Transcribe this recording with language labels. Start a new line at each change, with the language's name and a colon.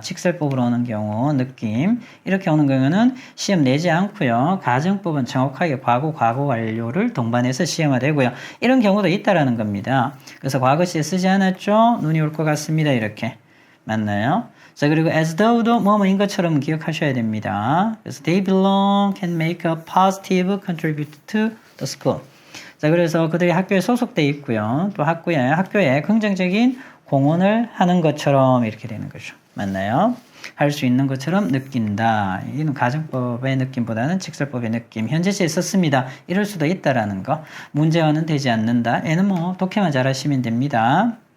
Korean: 직설법으로 오는 경우, 느낌. 이렇게 오는 경우는 시험 내지 않고요. 가정법은 정확하게 과거 완료를 동반해서 시험화되고요. 이런 경우도 있다라는 겁니다. 그래서 과거 시제 쓰지 않았죠? 눈이 올 것 같습니다. 이렇게. 맞나요? 자, 그리고 as though도 뭐뭐인 것처럼 기억하셔야 됩니다. 그래서
English: they belong, can make a positive contribute to the school.
Korean: 자, 그래서 그들이 학교에 소속돼 있고요. 또 학교에 긍정적인 공헌을 하는 것처럼 이렇게 되는 거죠. 맞나요? 할 수 있는 것처럼 느낀다. 이는 가정법의 느낌보다는 직설법의 느낌. 현재시에 썼습니다. 이럴 수도 있다라는 거. 문제화는 되지 않는다. 얘는 뭐 독해만 잘하시면 됩니다.